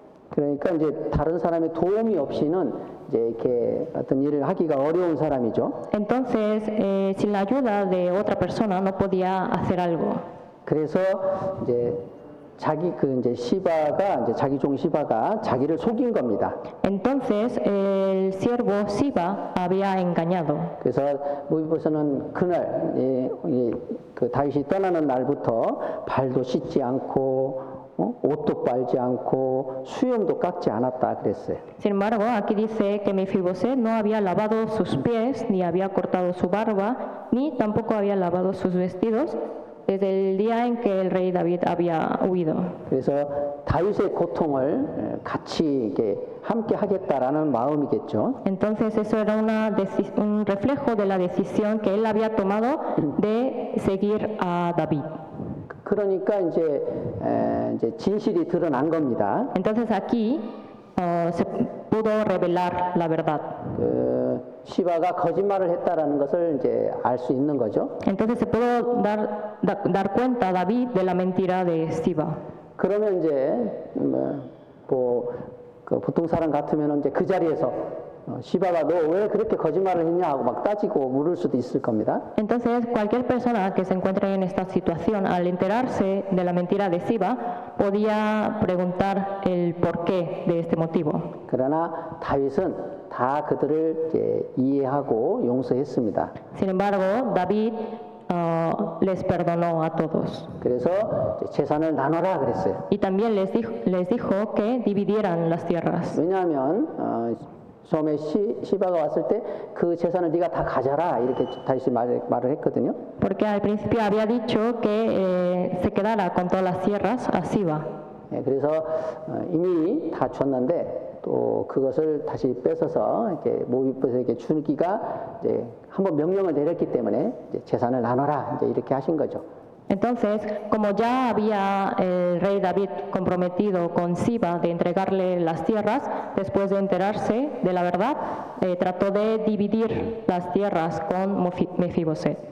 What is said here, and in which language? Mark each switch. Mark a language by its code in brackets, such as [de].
[ko] 그러니까 이제 다른 사람의 도움이 없이는 이제 이렇게 어떤 일을 하기가 어려운 사람이죠. [es] Entonces, sin la ayuda de otra persona no podía hacer algo. [ko] 그래서 이제 이제 시바가 이제 자기 종 시바가 자기를 속인 겁니다. [es] Entonces, el siervo Siba había engañado. [ko] 그래서 무비보셋은 그날 그 다윗이 떠나는 날부터 발도 씻지 않고 옷도 빨지 않고 수염도 깎지 않았다 그랬어요. [es] Sin embargo, aquí dice que Mefiboset no había lavado sus pies, ni había cortado su barba, ni tampoco había lavado sus vestidos desde el día en que el rey David había huido. [ko] 그래서 다윗의 고통을 같이 이렇게 함께 하겠다라는 마음이겠죠. [es] Entonces eso era un reflejo de la decisión que él había tomado de seguir a David. [ko] 그러니까 이제 진실이 드러난 겁니다. [es] Entonces aquí se pudo revelar la verdad. [ko] 시바가 거짓말을 했다라는 것을 이제 알 수 있는 거죠. [es] Entonces se pudo dar cuenta a David de la mentira de Siba. [ko] 그러면 이제 그 보통 사람 같으면 이제 그 자리에서 시바가 너 왜 그렇게 거짓말을 했냐 하고 막 따지고 물을 수도 있을 겁니다. [es] Entonces, cualquier persona que se encuentre en esta situación, al enterarse de la mentira de Siba, podía preguntar el porqué de este motivo. [ko] 그러나 다윗은 다 그들을 이제 이해하고 용서했습니다. [es] Sin embargo, David les perdonó a todos. [ko] 그래서 이제 재산을 나눠라 그랬어요. [es] Y también les dijo que dividieran las tierras. [ko] 왜냐하면 처음에 시바가 왔을 때 그 재산을 네가 다 가져라 이렇게 다윗이 말을 했거든요. [es] Porque al principio había dicho que se quedara con todas las tierras a Siba. [ko] 그래서 이미 다 줬는데 또 그것을 다시 뺏어서 이렇게 모비봇에게 주기가 이제 한번 명령을 내렸기 때문에 이제 재산을 나눠라 이제 이렇게 하신 거죠. [es] Entonces, como ya había el rey David comprometido con Siba de entregarle las tierras, después de enterarse de la verdad, trató de dividir las tierras con Mefiboset.